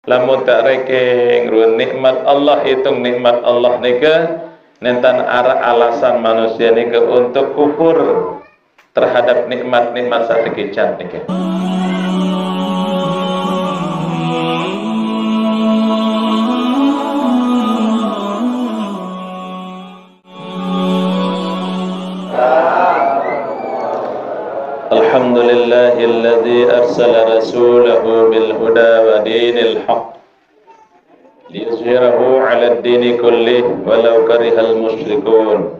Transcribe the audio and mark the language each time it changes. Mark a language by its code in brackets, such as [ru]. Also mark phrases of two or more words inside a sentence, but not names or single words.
[bjn] lamun tak rekeng ruan nikmat Allah, hitung nikmat Allah nika nentan arah alasan manusia nika untuk kufur terhadap nikmat-nikmat satekican nika. [ar] الحمد لله الذي أرسل رسوله بالهدى ودين الحق ليظهره على الدين كله ولو كره المشركون.